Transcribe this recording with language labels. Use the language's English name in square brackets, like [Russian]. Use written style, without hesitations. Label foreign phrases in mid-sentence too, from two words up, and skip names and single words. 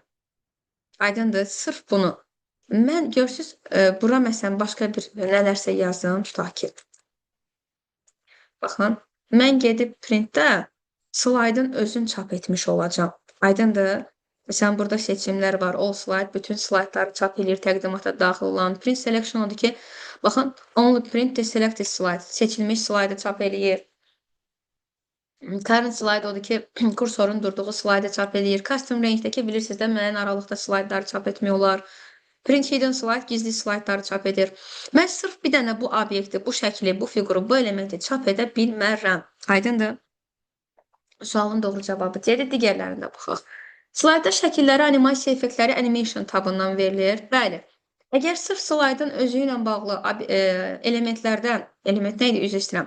[Azerbaijani] Aydındır, sırf bunu. Mən görsüz, bura məsələn, başqa bir nələrsə yazdım, tutaq ki. Baxın, mən gedib printdə slaydın özün çap etmiş olacağım. Aydındır. Məsələn, burada seçimlər var. [English] All slide, [Azerbaijani] bütün slaydları çap edir, təqdimata daxil olan. [English] Print selection [Azerbaijani] odur ki, baxın, [English] only print the selected slide. [Azerbaijani] Seçilmiş slaydı çap eləyir. [English] Current slide [Azerbaijani] odur ki, kursorun durduğu slaydı çap eləyir. [English] Custom range'dəki [Azerbaijani] bilirsiniz də müəyyən aralıqda slaydları çap etmək olar. [English] Print hidden slide [Azerbaijani] gizli slaydları çap edir. Mən sırf bir dənə bu obyekti, bu şəkli, bu fiquru, bu elementi çap edə bilmərəm. Aydındır. Sualın doğru cavabı C-dir. Digərlərində baxaq. Slayda şəkilləri, animasiya effektləri animation tabından verilir. Bəli. Əgər sırf slaydın özü ilə bağlı elementlərdən, element nə idi, üzr istəyirəm.